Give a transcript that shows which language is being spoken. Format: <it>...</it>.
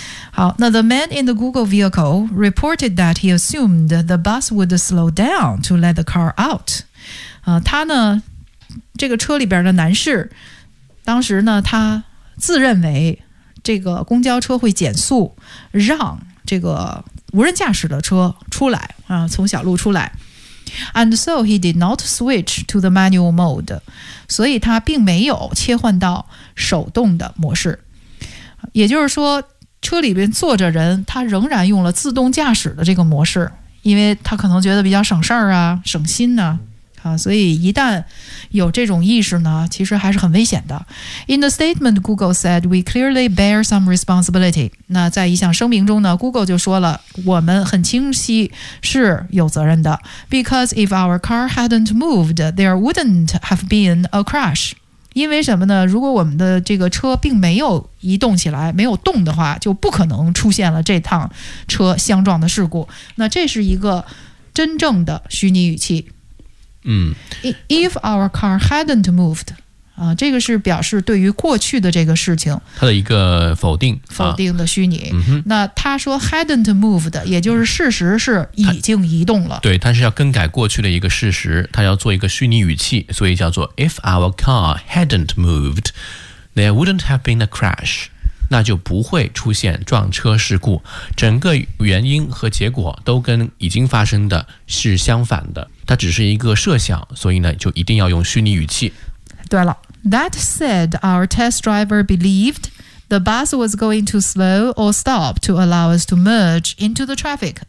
<en>好，那 The man in the Google vehicle reported that he assumed the bus would slow down to let the car out。</en> <zh>他呢，这个车里边的男士，当时呢，他自认为这个公交车会减速，让这个无人驾驶的车出来从小路出来。</zh> <en>And so he did not switch to the manual mode，</en> <zh>所以他并没有切换到手动的模式，也就是说车里边坐着人，他仍然用了自动驾驶的这个模式，因为他可能觉得比较省事儿啊，省心呢所以一旦有这种意识呢，其实还是很危险的。</zh> <en>In the statement Google said we clearly bear some responsibility，</en> <zh>那在一项声明中呢 Google 就说了我们很清晰是有责任的。</zh> <en>Because if our car hadn't moved there wouldn't have been a crash，</en> <zh>因为什么呢？如果我们的这个车并没有移动起来，没有动的话，就不可能出现了这趟车相撞的事故。那这是一个真正的虚拟语气</zh> <en>If our car hadn't moved，</en> <zh>这个是表示对于过去的这个事情它的一个否定，否定的虚拟。嗯、那他说</zh> <en>hadn't moved，</en> <zh>也就是事实是已经移动了。对，他是要更改过去的一个事实，他要做一个虚拟语气，所以叫做</zh> <en>If our car hadn't moved， there wouldn't have been a crash，</en> <zh>那就不会出现撞车事故。整个原因和结果都跟已经发生的是相反的。它只是一个设想，所以呢，就一定要用虚拟语气。</zh> <en>对了 ，That said, our test driver believed the bus was going to slow or stop to allow us to merge into the traffic.</en>